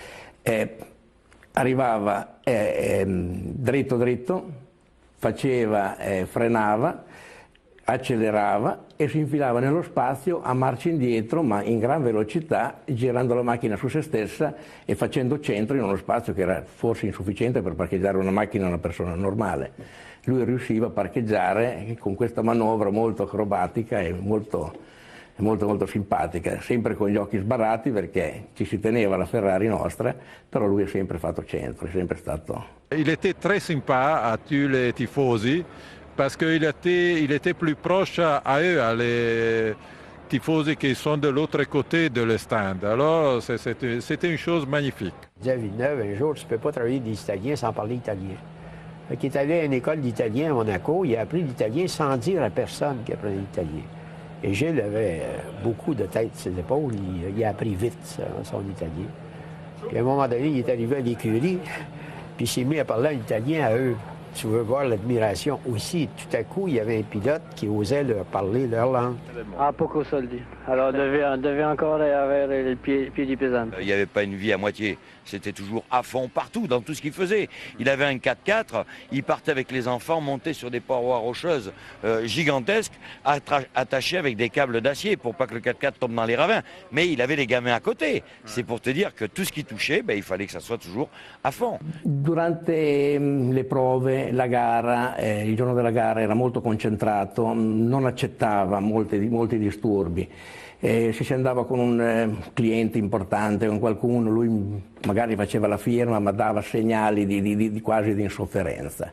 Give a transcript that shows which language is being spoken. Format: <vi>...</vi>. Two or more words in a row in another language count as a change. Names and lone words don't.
<it>arrivava dritto dritto, frenava, accelerava e si infilava nello spazio a marcia indietro, ma in gran velocità, girando la macchina su se stessa e facendo centro in uno spazio che era forse insufficiente per parcheggiare una macchina a una persona normale. Lui riusciva a parcheggiare con questa manovra molto acrobatica e molto simpatica, sempre con gli occhi sbarrati perché ci si teneva la Ferrari nostra, però lui ha sempre fatto centro, è sempre stato...</it> <fr>Il était très sympa à tous les tifosi parce qu'il était plus proche à eux, à les tifosi qui sont de l'autre côté de le stand. Alors c'était une chose magnifique. Disait Villeneuve, un jour, tu ne peux pas travailler des Italiens sans parler italien. Il est allé à une école d'italien à Monaco, il a appris l'italien sans dire à personne qu'il apprenait l'italien. Et Gilles avait beaucoup de tête sur ses épaules, il a appris vite son italien. Puis à un moment donné, il est arrivé à l'écurie, puis il s'est mis à parler en italien à eux. Tu veux voir l'admiration aussi. Tout à coup, il y avait un pilote qui osait leur parler leur langue.</fr> <it>Ah, poco soldi.</it> <fr>Alors, on devait encore avoir les</fr> <it>piedi pesanti.</it> <fr>Il n'y avait pas une vie à moitié. C'était toujours à fond partout, dans tout ce qu'il faisait. Il avait un 4x4, il partait avec les enfants, monter sur des parois rocheuses gigantesques, attachés avec des câbles d'acier pour pas que le 4x4 tombe dans les ravins. Mais il avait les gamins à côté. C'est pour te dire que tout ce qui touchait, il fallait que ça soit toujours à fond.</fr> <it>Durante le prove, la gara, il giorno della gara era molto concentrato, non accettava molti disturbi. Se si andava con un cliente importante, con qualcuno, lui magari faceva la firma ma dava segnali quasi di insofferenza.</it>